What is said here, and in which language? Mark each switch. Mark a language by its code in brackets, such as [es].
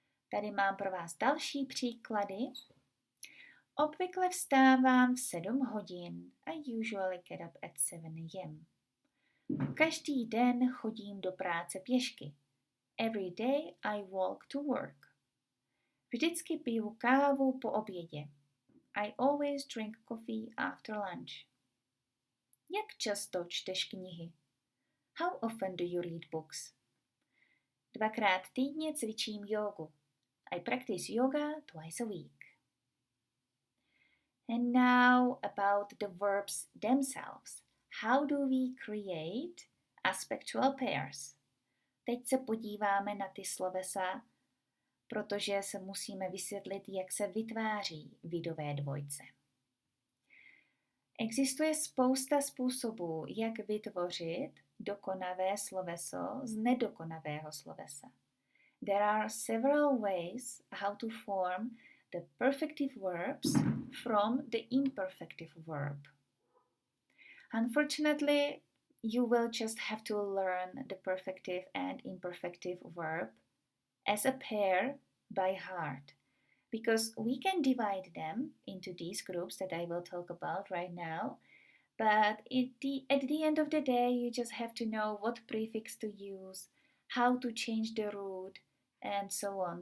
[cs] Tady mám pro vás další příklady. Obvykle vstávám v 7 hodin. [en] I usually get up at 7 a.m. [cs] Každý den chodím do práce pěšky. [en] Every day I walk to work. [cs] Vždycky piju kávu po obědě. [en] I always drink coffee after lunch. [cs] Jak často čteš knihy? [en] How often do you read books? [cs] 2krát týdně cvičím jógu. [en] I practice yoga twice a week. And now about the verbs themselves. How do we create aspectual pairs? [cs] Teď se podíváme na ty slovesa, protože se musíme vysvětlit, jak se vytváří vidové dvojce. Existuje spousta způsobů, jak vytvořit dokonavé sloveso z nedokonavého slovesa. [en] There are several ways how to form the perfective verbs from the imperfective verb. Unfortunately, you will just have to learn the perfective and imperfective verb as a pair by heart, because we can divide them into these groups that I will talk about right now, but at the end of the day, you just have to know what prefix to use, how to change the root, and so on.